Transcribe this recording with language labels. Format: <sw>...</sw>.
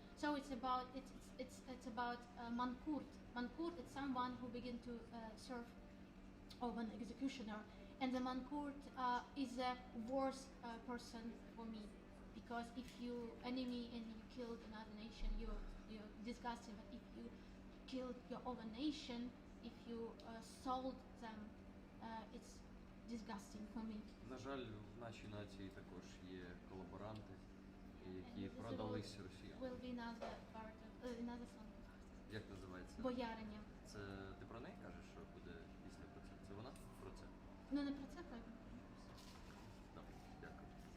<en>So it's about mankurt. Mankurt is someone who begin to serve of an executioner, and the mankurt is a worse person for me, because if you enemy and you killed another nation, you disgust him. But if you killed your own nation, if you sold them, it's disgusting for me.</en> <uk>На жаль, в нашій нації також є колаборанти, які продались росіянам.</uk> <en>Will be another part of another song.</en> <uk>Як називається? Бояриня. Це ти про неї кажеш, що буде пісня про це? Це вона про це? Ну не про це, правильно. Добре, дякую.</uk>